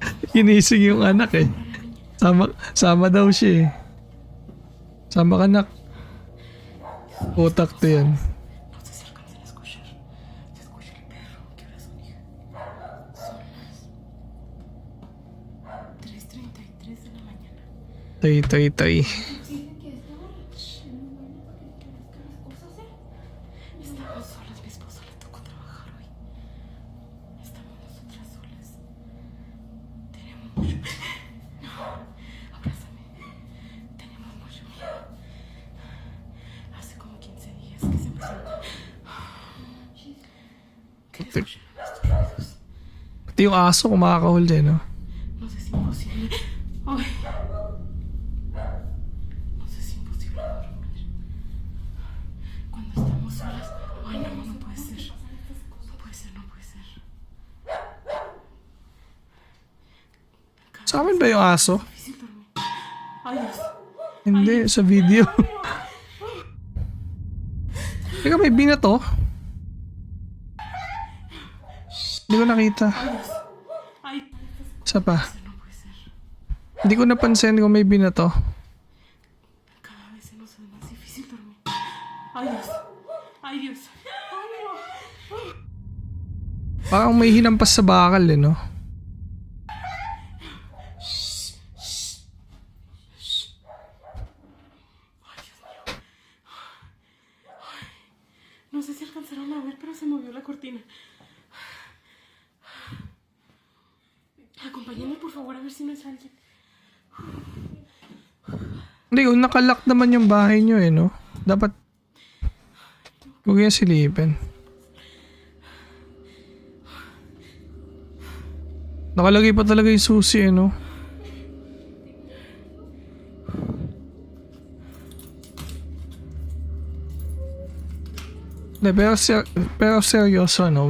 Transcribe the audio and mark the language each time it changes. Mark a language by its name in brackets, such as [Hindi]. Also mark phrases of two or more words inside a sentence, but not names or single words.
[Filipino] Ginising yung anak eh. Sama daw siya eh. Sama ka anak. Utak to yan. [Spanish] No sé si alcancen a escuchar. Se escucha el perro. ¿Qué horas son, hija? Son las 3:33 de la mañana. [Filipino] Tay. [Spanish] Dicen que esta hora en un baño para que crezcan las cosas, ¿eh? Estamos solas, mi esposo le tocó trabajar hoy. Estamos nosotras solas. Tenemos mucho... No, abrázame. Tenemos mucho miedo. Hace como 15 días que se empezó. ¿Qué escuchan estos ruidos? [Filipino] Pati yung aso kumakahol din, no? [Spanish] No sé si imposible. Ay. No sé si imposible dormir. Cuando estamos solas. Ay, no puede ser. No puede ser. [Filipino] Sa amin ba yung aso? [Spanish] Difícil dormir. Ay, Dios. [Filipino] Hindi, sa video. Teka, may binato? Hindi ko nakita. [Spanish] Ay, [Filipino] Isa pa. [Spanish] no puede ser. [Filipino] Hindi ko napansin kung may binato. [Spanish] Cada vez se nos hace más difícil dormir. Ay, Dios. Ay, Dios. Ay, no. [Filipino] Parang may hinampas sa bakal eh, no? [Spanish] No sé si alcanzaron a ver, pero se movió la cortina. Acompáñenme, por favor, a ver si no es alguien. [Filipino] Hindi, kung nakalock naman yung bahay nyo eh, no? Dapat huwag yung silipin. Nakalagay pa talaga yung susi eh, no? Hindi, pero seryoso, no?